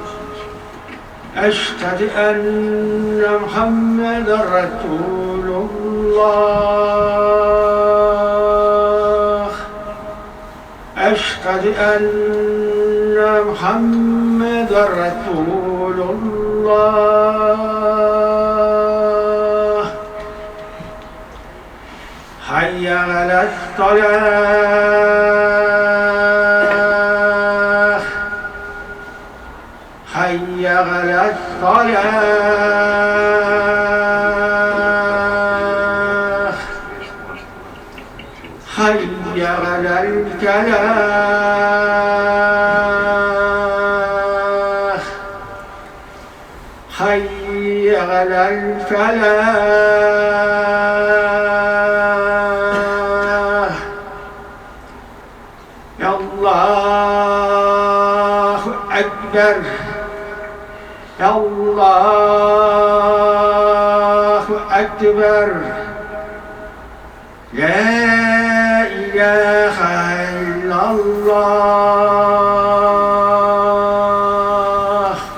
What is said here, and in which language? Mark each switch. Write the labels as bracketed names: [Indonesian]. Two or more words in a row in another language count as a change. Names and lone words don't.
[Arabic] أشهد أن محمدا رسول الله. أشهد أن محمدا رسول الله. حي على الصلاة. حي على الصلاة. حي على الفلاح. حي على الفلاح. الله أكبر. الله أكبر. لا إله إلا الله.